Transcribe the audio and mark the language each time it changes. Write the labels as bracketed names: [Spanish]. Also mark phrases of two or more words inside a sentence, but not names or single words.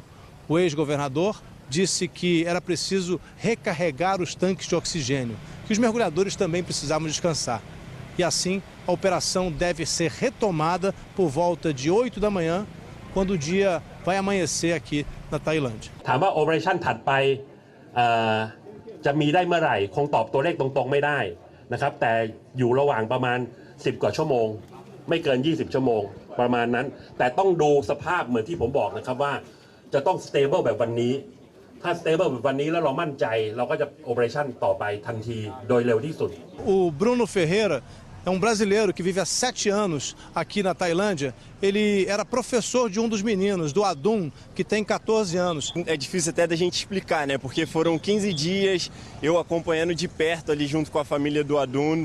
[Portuguese] O ex-governador disse que era preciso recarregar os tanques de oxigênio, que os mergulhadores também precisavam descansar. E assim, a operação deve ser retomada por volta de 8 da manhã, quando o dia vai amanhecer aqui na Tailândia. [Thai] ถามว่า Operation ถัดไปจะมีได้เมื่อไหร่คงตอบตัวเลขตรงๆไม่ได้นะครับแต่อยู่ระหว่างประมาณ10 กว่าชั่วโมงไม่เกิน20 ชั่วโมงประมาณนั้นแต่ต้องดูสภาพเหมือนที่ผมบอกนะครับว่าจะต้อง stable แบบวันนี้ถ้า stable แบบวันนี้แล้วเรามั่นใจเราก็จะ Operation ต่อไปทันทีโดยเร็วที่สุด [Portuguese] O Bruno Ferreira é um brasileiro que vive há 7 anos aqui na Tailândia. Ele era professor de um dos meninos, do Adun, que tem 14 anos. É difícil até da gente explicar, né? Porque foram 15 dias eu acompanhando de perto ali junto com a família do Adun.